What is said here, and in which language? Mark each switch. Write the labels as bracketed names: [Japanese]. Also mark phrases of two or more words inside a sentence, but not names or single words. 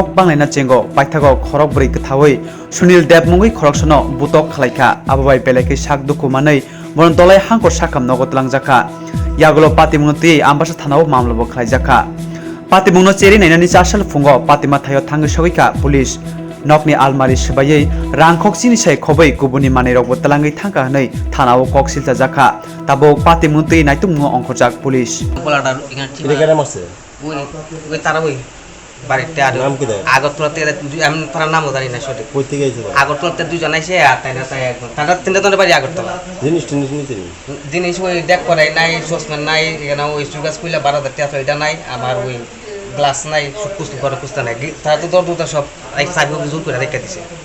[Kok Borok] banglaina chengo paithago khorok bri kthawai sunil debmungui khoroksono butok khlaika ababai peleke shak dokumanai boron tolai hangkor sakam nogo tlangjaka yagulo patimunutui ambasa thanao mamlabo khlaijaka Patimungno cheri nainani chasal fungo patima thayo thangi sogika police nokni almari sibai rangkhokchini sai khobai kubuni manirok talangai thangka hanai thanao koksilta jaka tabo patimuntui naitumno ongkhojak police [Bangla] পোলাটা এখানে এটা মারছে ওই তারা ওই বাড়িতে আর নাম কি দেয়? আগরতলাতে আমি তার নামও জানি না সঠিক কই থেকে আইছে আগরতলাতে দুজন আইছে আর তাই একদম তারা তিনটা জনের বাড়ি আগরতলা জিনিস নিতে জিনিস ওই দেখ করে নাই সসম্যান নাই এখানে ওই সুগাস কইলা 12,000 টাকা এটা নাই আমার ওই গ্লাস নাই সব কুস্তি করে কুস্তা নাই তারা তো দরদুটা সব এই সাইব জোর করে রেখে দিছে